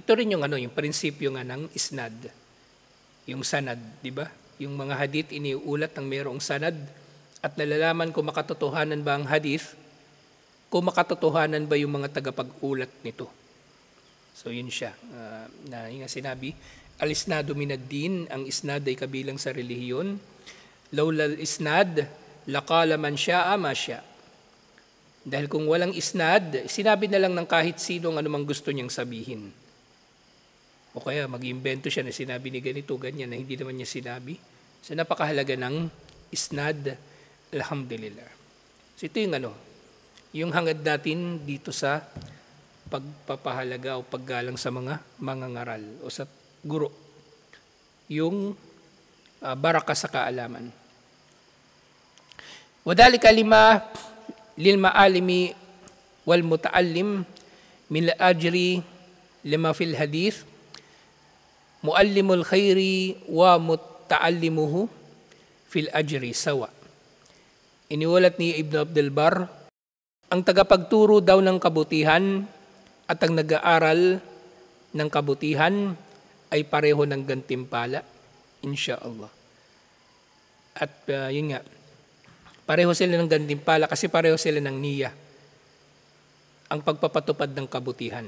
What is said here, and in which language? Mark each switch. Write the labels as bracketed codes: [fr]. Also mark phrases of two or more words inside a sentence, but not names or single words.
[tl] Ito rin yung yung prinsipyo nga ng isnad. Yung sanad, di ba? Yung mga hadith iniulat ng mayroong sanad at nalalaman kung makatotohanan ba ang hadith, kung makatotohanan ba yung mga tagapag-ulat nito. So yun siya. Na yung sinabi, [ar] الإسناد من الدين, [tl] ang isnad ay kabilang sa relihiyon. [ar] لولا الإسناد لقال من شاء ما شاء'. [tl] Dahil kung walang isnad, sinabi na lang ng kahit sino ang anumang gusto niyang sabihin. O kaya mag-imbento siya na sinabi ni ganito, ganyan, na hindi naman niya sinabi. So napakahalaga ng isnad, alhamdulillah. So ito yung hangad natin dito sa pagpapahalaga o paggalang sa mga mangangaral o sa guro. Yung baraka sa kaalaman. [ar] وذلك لما للمعلم والمتعلم من الأجر لما في الحديث معلم الخير ومتعلمه في الأجر سواء. [tl] Iniulat ni Ibn Abdul Bar, ang tagapagturo daw ng kabutihan at ang nag-aaral ng kabutihan ay pareho ng gantimpala, insyaallah. At yun nga, pareho sila ng gantimpala kasi pareho sila ng niya, ang pagpapatupad ng kabutihan.